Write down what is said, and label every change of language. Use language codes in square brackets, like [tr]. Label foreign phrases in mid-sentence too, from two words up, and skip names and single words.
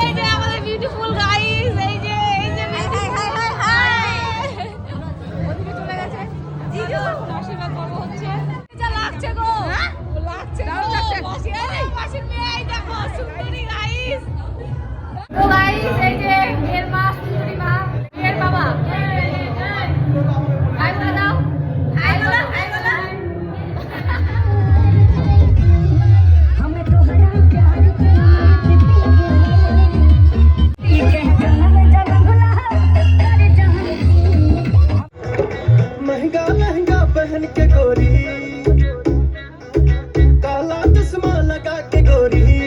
[bn] আমাদের বিউটিফুল গাইস, এই যে ওদিকে চলে গেছে জিজু, আশীর্বাদ পর্ব হচ্ছে। যা লাগছে গো, লাগছে মাসির মেয়ে, এই দেখো সুন্দরী গাইস। তো গাইস এই যে মেয়ের মা, সুন্দরী মা, মেয়ের বাবা। হাই বলে দাও, হাই বলো, হাই বলো। [hi] महंगा लहंगा पहन के गोरी, काला चश्मा लगा के गोरी,